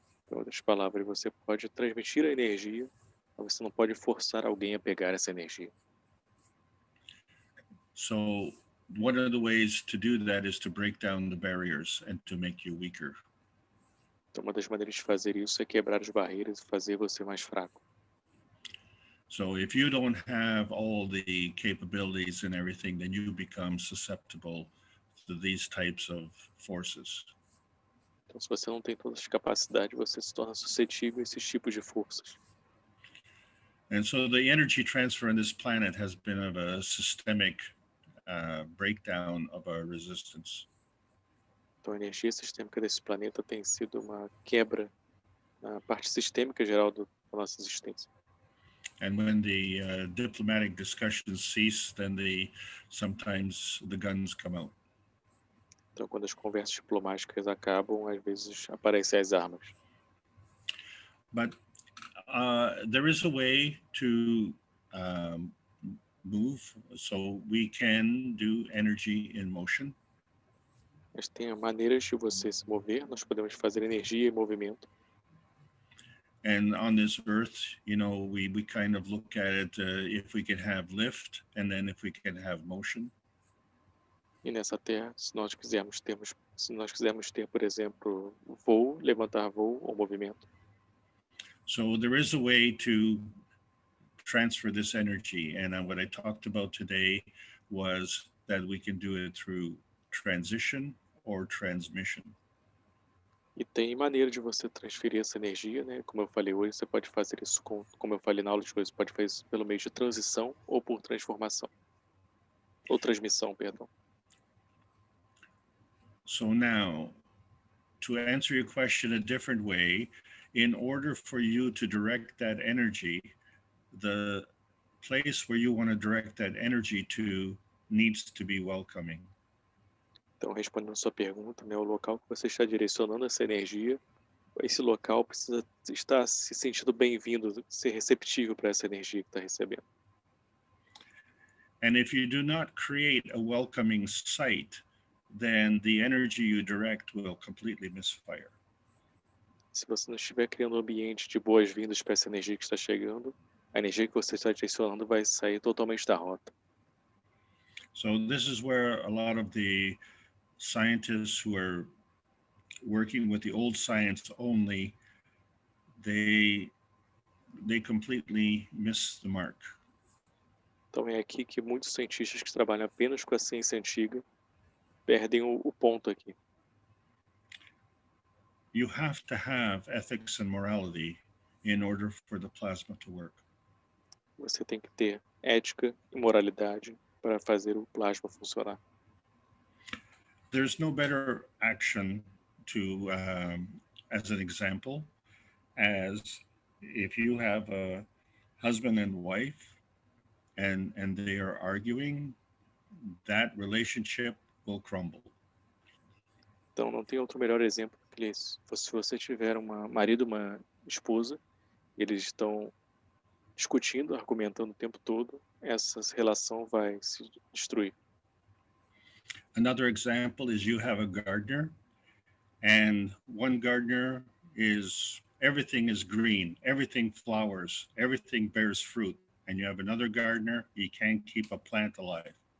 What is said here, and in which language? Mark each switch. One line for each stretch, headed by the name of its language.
Portuguese: Em outras palavras, você pode transmitir a energia, mas você não pode forçar alguém a pegar essa energia.
English: So one of the ways to do that is to break down the barriers and to make you weaker.
Portuguese: Então, uma das maneiras de fazer isso é quebrar as barreiras e fazer você mais fraco.
English: So if you don't have all the capabilities and everything, then you become susceptible to these types of forces.
Portuguese: Então, se você não tem todas as capacidades, você se torna suscetível a esses tipos de forças.
English: And so the energy transfer on this planet has been of a systemic breakdown of our resistance.
Portuguese: Então, a energia sistêmica desse planeta tem sido uma quebra na parte sistêmica geral da nossa existência.
English: And when the diplomatic discussions cease, then sometimes the guns come out.
Portuguese: Então, quando as conversas diplomáticas acabam, às vezes aparecem as armas.
English: But there is a way to move, so we can do energy in motion.
Portuguese: Mas tem maneiras de você se mover, nós podemos fazer energia e movimento.
English: And on this earth, you know, we kind of look at it if we can have lift and then if we can have motion.
Portuguese: E nessa Terra, se nós quisermos ter, por exemplo, voo, levantar voo ou movimento.
English: So there is a way to transfer this energy. And what I talked about today was that we can do it through transition or transmission.
Portuguese: E tem maneira de você transferir essa energia, né? Como eu falei hoje, você pode fazer isso como eu falei na aula de hoje, você pode fazer isso pelo meio de transição ou por transformação. Ou transmissão, perdão.
English: So now, to answer your question a different way, in order for you to direct that energy, the place where you want to direct that energy to needs to be welcoming.
Portuguese: Então, respondendo a sua pergunta, né, o local que você está direcionando essa energia, esse local precisa estar se sentindo bem-vindo, ser receptível para essa energia que está recebendo.
English: And if you do not create a welcoming site, then the energy you direct will completely misfire.
Portuguese: Se você não estiver criando um ambiente de boas-vindas para essa energia que está chegando, a energia que você está direcionando vai sair totalmente da rota.
English: So this is where a lot of the scientists who are working with the old science only, they completely miss the mark.
Portuguese: Então é aqui que muitos cientistas que trabalham apenas com a ciência antiga perdem o ponto aqui.
English: You have to have ethics and morality in order for the plasma to work.
Portuguese: Você tem que ter ética e moralidade para fazer o plasma funcionar.
English: There's no better action to, as an example, as if you have a husband and wife and they are arguing, that relationship will crumble.
Portuguese: Então não tem outro melhor exemplo que esse. Se você tiver um marido e uma esposa, eles estão discutindo, argumentando o tempo todo, essa relação vai se destruir.
English: Another example is you have a gardener, and one gardener is, everything is green, everything flowers, everything bears fruit. And you have another gardener, he can't keep a plant alive.